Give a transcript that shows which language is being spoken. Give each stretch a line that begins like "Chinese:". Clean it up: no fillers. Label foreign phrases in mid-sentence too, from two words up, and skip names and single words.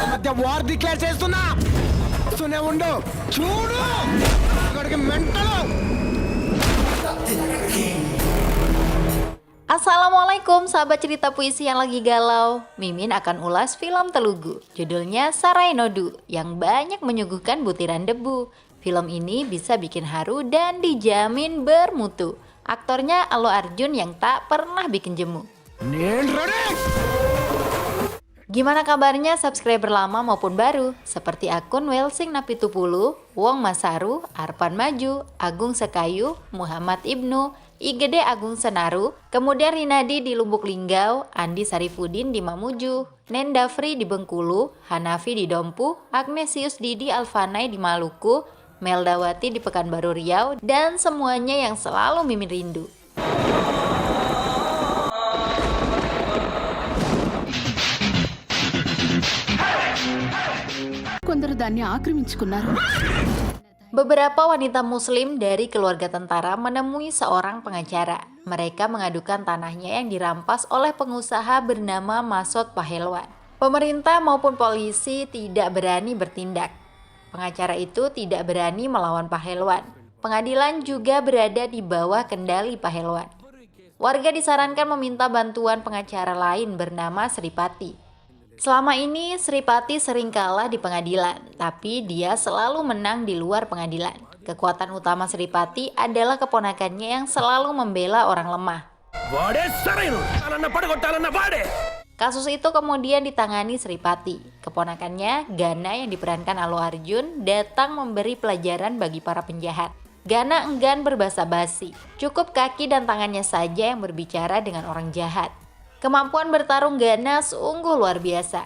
Telugu: ఇంకా
English: war declare
Telugu: చేస్తున్నా సునే ఉండు చూడు అక్కడికి మెంటలు.
Indonesian: Assalamualaikum sahabat cerita puisi yang lagi galau. Mimin akan ulas film Telugu. Judulnya Sarai Nodu yang banyak menyuguhkan butiran debu. Film ini bisa bikin haru dan dijamin bermutu. Aktornya Allu Arjun yang tak pernah bikin jemu.
Telugu: నేను రెడీ.
Indonesian: Gimana kabarnya subscriber lama maupun baru? Seperti akun Welsing Napitupulu, Wong Masaru, Arpan Maju, Agung Sekayu, Muhammad Ibnu, IGD Agung Senaru, kemudian Rinadi di Lubuk Linggau, Andi Sarifudin di Mamuju, Nendafri di Bengkulu, Hanafi di Dompu, Agnesius Didi Alfanay di Maluku, Meldawati di Pekanbaru Riau, dan semuanya yang selalu Mimin rindu.
Telugu: కొందరు దాన్ని ఆక్రమించుకున్నారు.
Indonesian: Beberapa wanita muslim dari keluarga tentara menemui seorang pengacara. Mereka mengadukan tanahnya yang dirampas oleh pengusaha bernama Masot Pahelwan. Pemerintah maupun polisi tidak berani bertindak. Pengacara itu tidak berani melawan Pahelwan. Pengadilan juga berada di bawah kendali Pahelwan. Warga disarankan meminta bantuan pengacara lain bernama Sripati. Selama ini Sripati sering kalah di pengadilan, tapi dia selalu menang di luar pengadilan. Kekuatan utama Sripati adalah keponakannya yang selalu membela orang lemah.
Telugu: వాడే సరైన అన్న పడగొట్టాలన్న వాడే.
Indonesian: Kasus itu kemudian ditangani Sripati. Keponakannya, Gana yang diperankan Allu Arjun, datang memberi pelajaran bagi para penjahat. Gana enggan berbasa-basi, cukup kaki dan tangannya saja yang berbicara dengan orang jahat. Kemampuan bertarung Gana sungguh luar biasa.